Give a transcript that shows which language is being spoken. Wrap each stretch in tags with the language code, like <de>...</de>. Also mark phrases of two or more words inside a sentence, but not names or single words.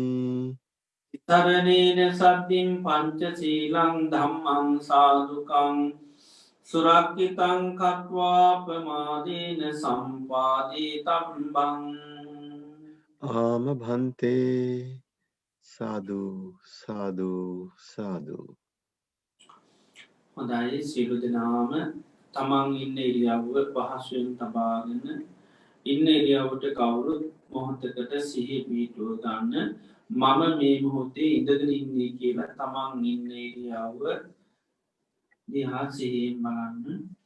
<pi>තරණේන සද්ධින් පංචශීලං ධම්මං සාදුකං සුරක්ඛිතං කତ୍වා ප්‍රමාදේන සම්පාදී තබ්බං</pi> <si>ආම භන්තේ සාදු සාදු සාදු. හොඳයි සියලු දෙනාම තමන් ඉන්න ඉරියව්ව පහසුවෙන් තබාගෙන ඉන්න ඉරියව්වට කවුරුත් මොහොතකට සිහිය පිහිටුව ගන්න මම මේ මොහොතේ ඉඳගෙන ඉන්නේ කියලා තමන් ඉන්න ඉරියව්ව දිහා සිහියෙන් බලන්න</si>